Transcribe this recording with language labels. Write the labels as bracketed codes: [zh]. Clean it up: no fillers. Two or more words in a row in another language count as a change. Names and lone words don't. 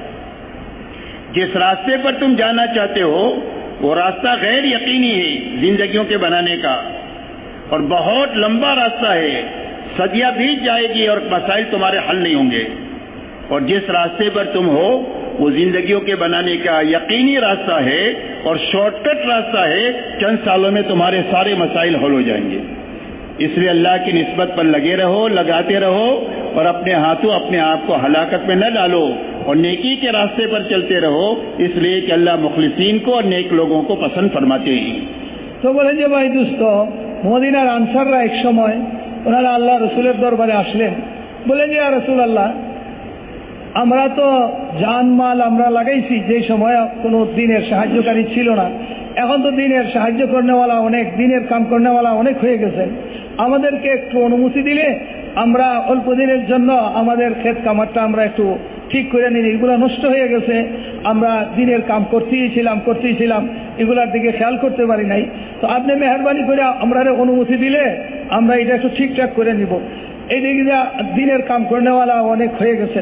[ur] جس راستے پر تم جانا چاہتے ہو وہ راستہ غیر یقینی ہے زندگیوں کے بنانے کا، اور بہت لمبا راستہ ہے، صدیاں بیت جائے گی اور مسائل تمہارے حل نہیں ہوں گے، اور جس راستے پر تم ہو وہ زندگیوں کے بنانے کا یقینی راستہ ہے اور [en] short cut [ur] راستہ ہے، چند سالوں میں تمہارے سارے مسائل حل ہو جائیں گے۔ اس لیے اللہ کی نسبت پر لگے رہو، لگاتے رہو، اور اپنے ہاتھوں اپنے آپ کو ہلاکت میں نہ ڈالو، اور نیکی کے راستے پر چلتے رہو، اس لیے کہ اللہ مخلصین کو اور نیک لوگوں کو پسند فرماتے ہیں۔ [bn] তো বলেন যে ভাই দোস্ত, মদিনার আনসাররা এক সময় ওনারা আল্লাহ রসুলের দরবারে আসলেন, বলেন যে [ar] يا رسول الله, [bn] আমরা তো জানমাল আমরা লাগাইছি, যে সময় কোনো দিনের সাহায্যকারী ছিল না, এখন তো দিনের সাহায্য করনেওয়ালা অনেক, দিনের কাম করনেওয়ালা অনেক হয়ে গেছেন, আমাদেরকে একটু অনুমতি দিলে আমরা অল্প দিনের জন্য আমাদের ক্ষেত কামারটা আমরা একটু ঠিক করে নিই, এগুলো নষ্ট হয়ে গেছে, আমরা দিনের কাম করতেই ছিলাম, এগুলার দিকে খেয়াল করতে পারি নাই, তো আপনি মেহরবানি করে আমরা অনুমতি দিলে আমরা এটা একটু ঠিকঠাক করে নিব, এইদিকে দিনের কাম করনেওয়ালা অনেক হয়ে গেছেন।